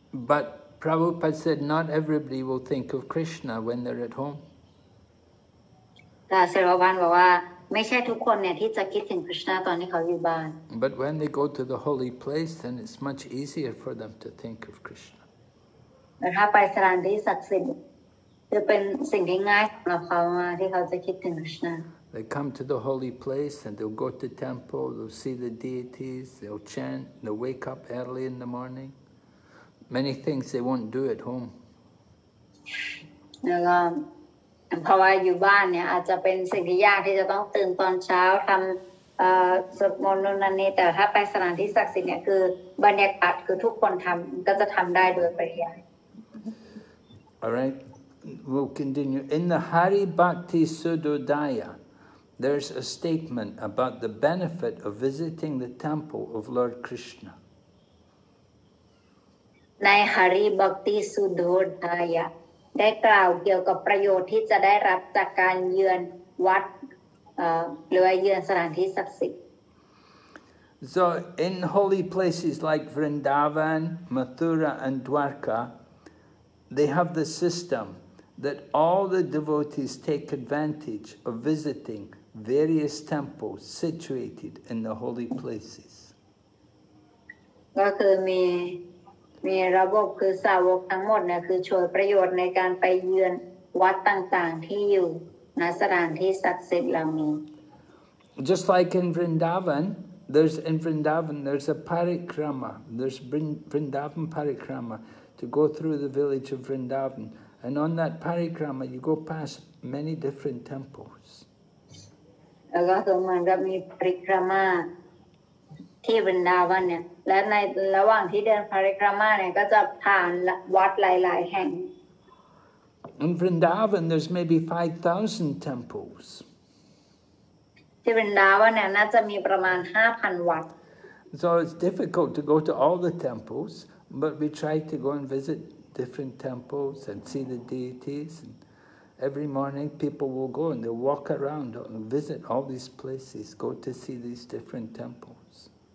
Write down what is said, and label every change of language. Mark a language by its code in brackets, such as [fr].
[en] But Prabhupada said not everybody will think of Krishna when they're at home. [th] แต่เสรวันบอกว่าไม่ใช่ทุกคนเนี่ยที่จะคิดถึงคริชนาตอนที่เขาอยู่บ้าน [en] But when they go to the holy place, then it's much easier for them to think of Krishna. [th] แต่ถ้าไปสถานที่ศักดิ์สิทธิ์จะเป็นสิ่งที่ง่ายสำหรับเขาที่เขาจะคิดถึงคริชนา [en] They come to the holy place and they'll go to temple, they'll see the deities, they'll chant, they'll wake up early in the morning. Many things they won't do at home. [th] แล้วก็เพราะว่าอยู่บ้านเนี่ยอาจจะเป็นสิ่งที่ยากที่จะต้องตื่นตอนเช้าทำสวดมนต์นู่นนั่นนี่แต่ถ้าไปสถานที่ศักดิ์สิทธิ์เนี่ยคือบรรยากาศคือทุกคนทำก็จะทำได้โดยปริยาย [en] All right, we'll continue. In the Hari Bhakti Sudodaya, there's a statement about the benefit of visiting the temple of Lord Krishna. [th] ใน Hari Bhakti Sudodaya ได้กล่าวเกี่ยวกับประโยชน์ที่จะได้รับจากการเยือนวัดหรือเยือนสถานที่ศักดิ์สิทธิ์ [en] So in holy places like Vrindavan, Mathura and Dwarka, they have the system that all the devotees take advantage of visiting various temples situated in the holy places. [th] ก็คือมีระบบคือสาวกทั้งหมดเนี่ยคือช่วยประโยชน์ในการไปเยือนวัดต่างๆที่อยู่ณสถานที่ศักดิ์สิทธิ์เหล่านี้ [en] Just like in Vrindavan, there's a parikrama. There's Vrindavan parikrama to go through the village of Vrindavan, and on that parikrama you go past many different temples. [th] แล้วก็คือเหมือนกับมีปริครามาที่วรินดาวันเนี่ยและในระหว่างที่เดินปริครามาเนี่ยก็จะผ่านวัดหลายๆแห่ง [en] In Vrindavan there's maybe 5,000 temples. [th] ที่วรินดาวันเนี่ยน่าจะมีประมาณ 5,000 วัด [en] So it's difficult to go to all the temples, but we try to go and visit different temples and see the deities. And every morning people will go and they'll walk around and visit all these places, go to see these different temples.